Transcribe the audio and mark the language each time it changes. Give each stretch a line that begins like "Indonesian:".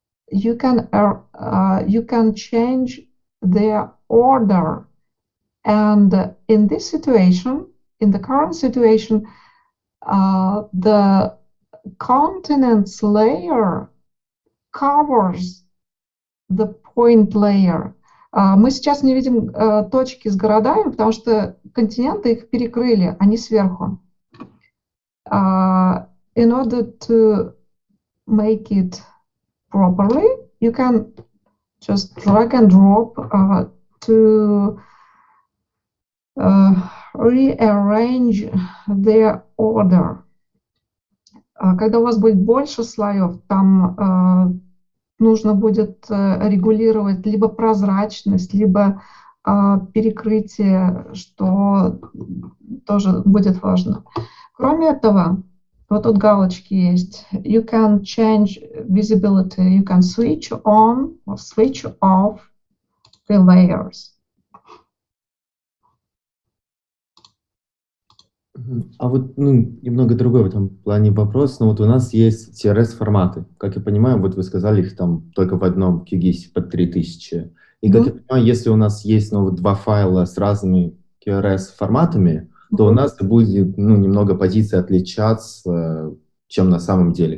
English: You can change their order. And in this situation, in the current situation, the continents layer covers the point layer.
Russian: Мы сейчас не видим точки с городами, потому что континенты их перекрыли, они сверху.
English: In order to make it properly, you can just drag and drop to rearrange their order.
Russian: Когда у вас будет больше слоев, там нужно будет регулировать либо прозрачность, либо перекрытие, что тоже будет важно. Кроме этого, вот тут галочки есть.
English: You can change visibility, you can switch on or switch off the layers.
Russian: А вот немного другой в этом плане вопрос, но вот у нас есть CRS-форматы. Как я понимаю, вот вы сказали, их там только в одном QGIS под 3000. И как я понимаю, если у нас есть два файла с разными QRS-форматами, то у нас будет немного позиции отличаться, чем на самом деле.